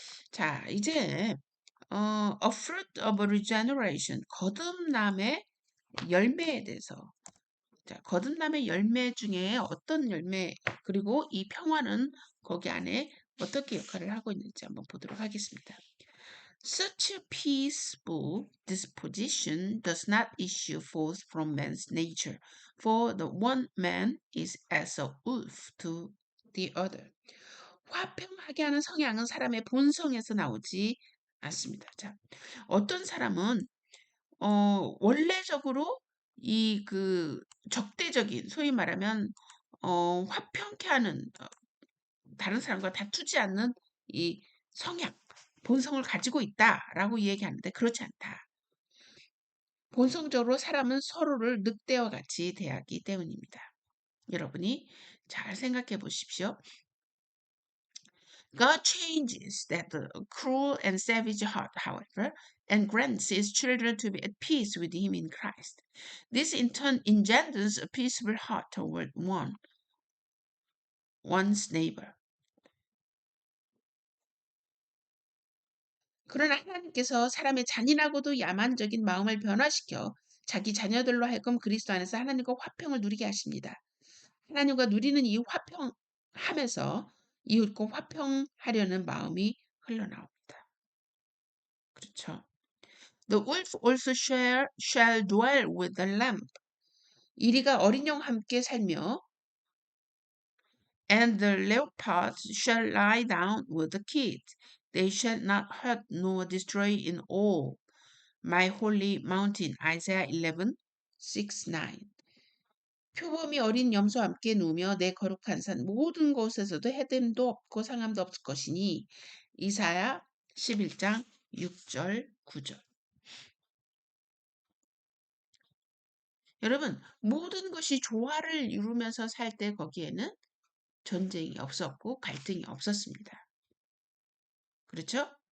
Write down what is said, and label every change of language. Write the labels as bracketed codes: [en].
[ko] 자, 이제 [en] a fruit of regeneration, [ko] 거듭남의 열매에 대해서. 자, 거듭남의 열매 중에 어떤 열매, 그리고 이 평화는 거기 안에 어떻게 역할을 하고 있는지 한번 보도록 하겠습니다. [en] Such a peaceful disposition does not issue forth from man's nature, for the one man is as a wolf to the other. [ko] 화평하게 하는 성향은 사람의 본성에서 나오지 않습니다. 자, 어떤 사람은 원래적으로 이 적대적인, 소위 말하면 화평케 하는, 다른 사람과 다투지 않는 이 성향, 본성을 가지고 있다라고 얘기하는데 그렇지 않다. 본성적으로 사람은 서로를 늑대와 같이 대하기 때문입니다. 여러분이 잘 생각해 보십시오. [en] God changes that cruel and savage heart, however, and grants his children to be at peace with him in Christ. This in turn engenders a peaceable heart toward one's neighbor. [ko] 그러나 하나님께서 사람의 잔인하고도 야만적인 마음을 변화시켜 자기 자녀들로 하여금 그리스도 안에서 하나님과 화평을 누리게 하십니다. 하나님과 누리는 이 화평함에서 이웃과 화평하려는 마음이 흘러나옵니다. 그렇죠. [en] The wolf also shall dwell with the lamb. [ko] 이리가 어린 양 함께 살며 [en] and the leopard shall lie down with the kid. They shall not hurt nor destroy in all my holy mountain. Isaiah 11:6-9. [ko] 표범이 어린 염소와 함께 누우며 내 거룩한 산 모든 곳에서도 해됨도 없고 상함도 없을 것이니. 이사야 11장 6절 9절. 여러분, 모든 것이 조화를 이루면서 살 때 거기에는 전쟁이 없었고 갈등이 없었습니다. 그렇죠?